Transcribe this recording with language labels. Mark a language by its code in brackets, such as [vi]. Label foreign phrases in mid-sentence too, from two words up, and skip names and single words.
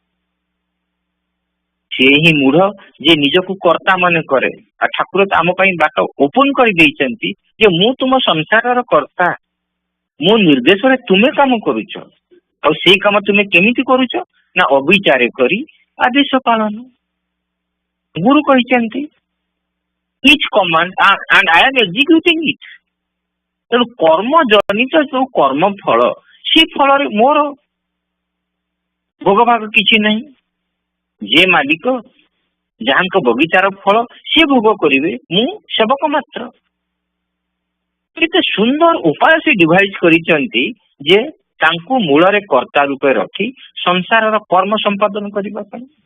[or] ସେ ହିଁ ମୂଢ ଯେ ନିଜକୁ କର୍ତ୍ତା ମନେ କରେ। ଆଉ ଠାକୁର ତ ଆମ ପାଇଁ ବାଟ ଓପନ କରିଦେଇଛନ୍ତି ଯେ ମୁଁ ତୁମ ସଂସାରର କର୍ତ୍ତା, ମୋ ନିର୍ଦ୍ଦେଶରେ ତୁମେ କାମ କରୁଛ। ଆଉ ସେଇ କାମ ତୁମେ କେମିତି କରୁଛ ନା ଅବିଚାରେ କରି ଆଦେଶ ପାଳନ। ଗୁରୁ କହିଛନ୍ତି [en] each command and I am executing it। [or] ତେଣୁ କର୍ମ ଜନିତ ଯୋଉ କର୍ମ ଫଳ, ସେ ଫଳରେ ମୋର ଭୋଗ ଭାଗ କିଛି ନାହିଁ। ଯେ ମାଲିକ, ଯାହାଙ୍କ ବଗିଚାର ଫଳ ସେ ଭୋଗ କରିବେ, ମୁଁ ସେବକ ମାତ୍ର। କେତେ ସୁନ୍ଦର ଉପାୟ ସେ ଡିଭାଇସ୍ କରିଛନ୍ତି ଯେ ତାଙ୍କୁ ମୂଳରେ କର୍ତ୍ତା ରୂପେ ରଖି ସଂସାରର କର୍ମ ସମ୍ପାଦନ କରିବା ପାଇଁ।